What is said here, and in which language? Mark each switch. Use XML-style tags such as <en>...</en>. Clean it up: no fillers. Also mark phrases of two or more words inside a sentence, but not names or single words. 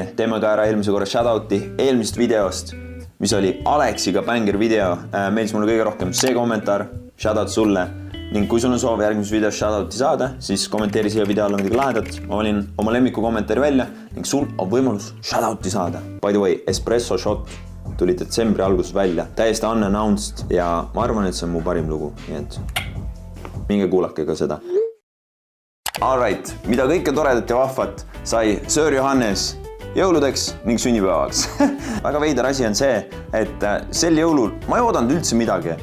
<et>Teeme ka ära eelmise korra shoutouti eelmisest videost, mis oli Aleksiga banger video. Meeldis mulle kõige rohkem see kommentaar, shoutout sulle. Ning kui sul on soov järgmises videos shoutouti saada, siis kommenteeri siia video alla midagi lahedat. Ma valin oma lemmiku kommentaari välja ning sul on võimalus shoutouti saada.</et> <en>By the way,</en> <et>Espresso Shot tuli detsembri alguses välja. Täiesti unannounced ja ma arvan, et see on mu parim lugu. Nii et minge kuulake ka seda. Alright, mida kõike toredat ja vahvat sai Sir Johannes jõuludeks ning sünnipäevaks. Väga veider asi on see, et sel jõulul ma ei oodanud üldse midagi.</et>